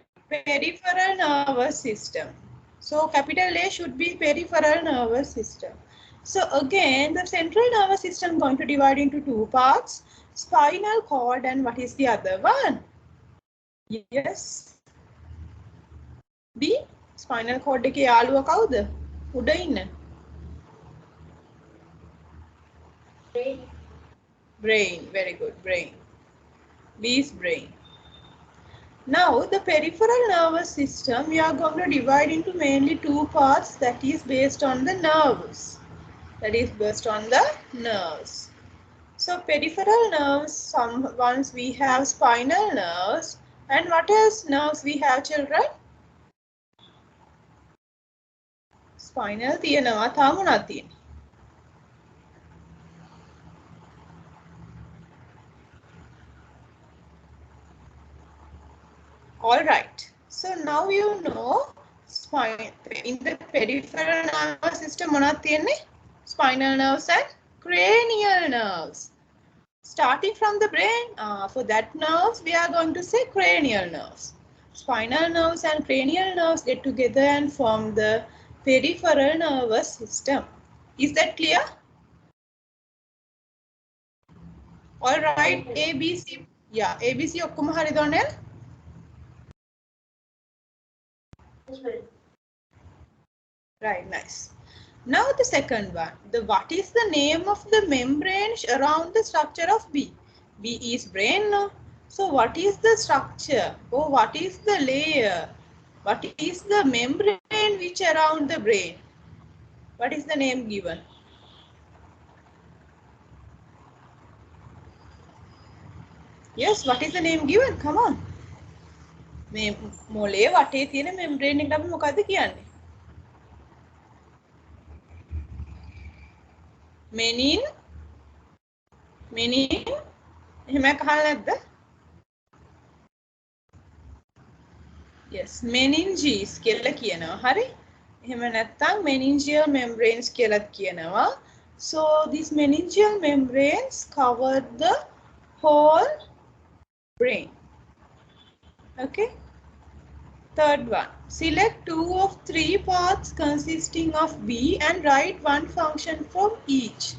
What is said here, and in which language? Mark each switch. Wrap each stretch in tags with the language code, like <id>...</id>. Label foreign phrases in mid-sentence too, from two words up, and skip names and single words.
<en>Peripheral nervous system. So capital A should be peripheral nervous system. So again, the central nervous system going to divide into two parts, spinal cord and what is the other one? Yes. B. Spinal cord</en> <si>එකේ යාළුවා කවුද? උඩ ඉන්න.</si> <en>Brain. Very good. Brain. B is brain. Now, the peripheral nervous system, we are going to divide into mainly two parts that is based on the nerves. That is based on the nerves. So, peripheral nerves, once we have spinal nerves. And what else nerves we have, children?</en> <si>Spinal තියෙනවා තාම මොනවද තියෙන්නේ?</si> <en>All right. So now you know in the peripheral nervous system</en> <si>මොනවද තියෙන්නේ?</si> <en>Spinal nerves and cranial nerves. Starting from the brain, for that nerves we are going to say cranial nerves. Spinal nerves and cranial nerves get together and form the peripheral nervous system. Is that clear? All right. A, B, C. Yeah, A,</en> <si>B, C ඔක්කොම හරිද ඔන්නල්?</si> <en>Right, nice. Now the second one. What is the name of the membrane around the structure of B? B is brain, no? So what is the structure? Or what is the layer? What is the membrane which around the brain? What is the name given? Yes, what is the name given? Come on.</en> <si>මොලේ වටේ තියෙන membrane එකට අපි මොකද්ද කියන්නේ?</si> <en>Menin?</en> <si>එහෙම අහලා නැද්ද? Yes, meninges කියලා කියනවා. හරි? එහෙම නැත්නම්</si> <en>meningeal membranes</en> <si>කියලා කියනවා.</si> <en>So these meningeal membranes cover the whole brain. Okay? Third one. Select two of three parts consisting of B and write one function from each.</en>